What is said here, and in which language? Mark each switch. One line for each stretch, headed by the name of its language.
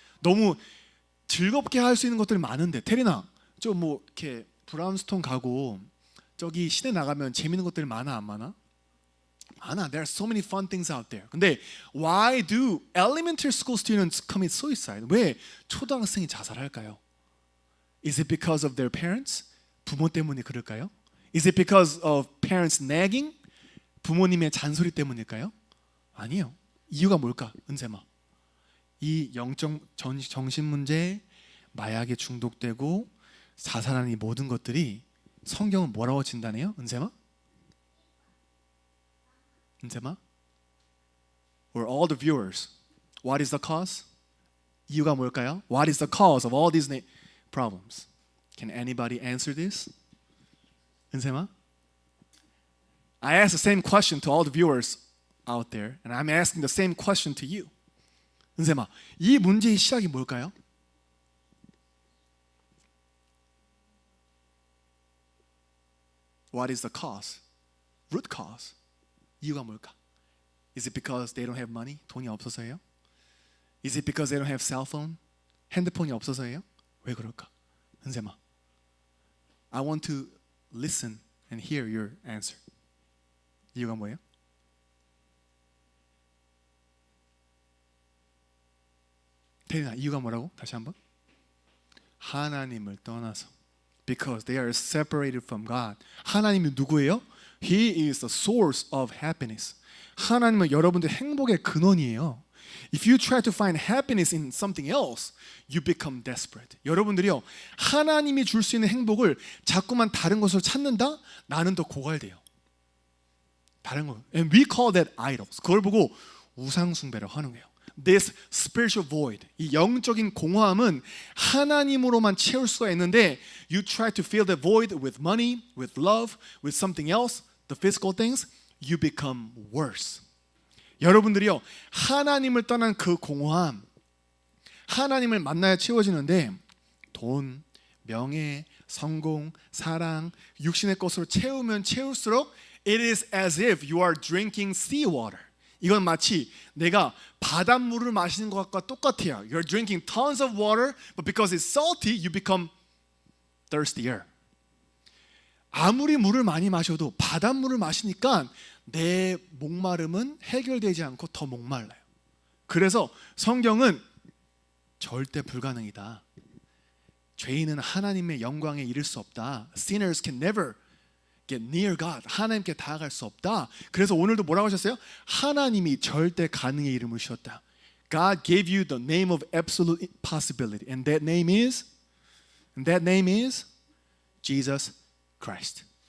Korean: 너무 즐겁게 할 수 있는 것들이 많은데, 테리나, 좀 뭐 이렇게 브라운스톤 가고 저기 시내 나가면 재밌는 것들이 많아 안 많아? 많아.
English: There are so many fun things out there. 근데 why do elementary school students commit suicide?
Korean: 왜 초등학생이 자살할까요?
English: Is it because of their parents?
Korean: 부모 때문에 그럴까요?
English: Is it because of parents nagging?
Korean: 부모님의 잔소리 때문일까요? 아니에요. 이유가 뭘까? 은샘아, 이 영적 정신 문제, 마약에 중독되고 자살하는 이 모든 것들이 성경은 뭐라고 진단해요? 은샘아? 은샘아?
English: Or all the viewers, what is the cause?
Korean: 이유가 뭘까요?
English: What is the cause of all these problems? Can anybody answer this?
Korean: 은샘아?
English: I asked the same question to all the viewers out there, and I'm asking the same question to you.
Korean: 은샘아, 이 문제의 시작이 뭘까요?
English: What is the cause? Root cause.
Korean: 이유가 뭘까?
English: Is it because they don't have money?
Korean: 돈이 없어서예요?
English: Is it because they don't have cell phone?
Korean: 핸드폰이 없어서예요? 왜 그럴까?
English: 은샘아, I want to listen and hear your answer.
Korean: 이유가 뭐예요? 대리나 이유가 뭐라고? 다시 한번. 하나님을 떠나서.
English: Because they are separated from God.
Korean: 하나님이 누구예요?
English: He is the source of happiness.
Korean: 하나님은 여러분들 행복의 근원이에요.
English: If you try to find happiness in something else, you become desperate.
Korean: 여러분들이요, 하나님이 줄 수 있는 행복을 자꾸만 다른 것으로 찾는다? 나는 더 고갈돼요. 다른 거.
English: And we call that idols.
Korean: 그걸 보고 우상 숭배를 하는 거예요.
English: This spiritual void,
Korean: 이 영적인 공허함은 하나님으로만 채울 수가 있는데
English: you try to fill the void with money, with love, with something else, the physical things, you become worse.
Korean: 여러분들이요, 하나님을 떠난 그 공허함, 하나님을 만나야 채워지는데 돈, 명예, 성공, 사랑, 육신의 것으로 채우면 채울수록
English: it is as if you are drinking seawater.
Korean: 이건 마치 내가 바닷물을 마시는 것과 똑같아요.
English: You're drinking tons of water, but because it's salty, you become thirstier.
Korean: 아무리 물을 많이 마셔도 바닷물을 마시니까 내 목마름은 해결되지 않고 더 목말라요. 그래서 성경은 절대 불가능이다. 죄인은 하나님의 영광에 이를 수 없다.
English: Sinners can never get near God.
Korean: 하나님께 다가갈 수 없다. 그래서 오늘도 뭐라고 하셨어요? 하나님이 절대 가능의 이름을 주셨다.
English: God gave you the name of absolute possibility, and that name is Jesus Christ.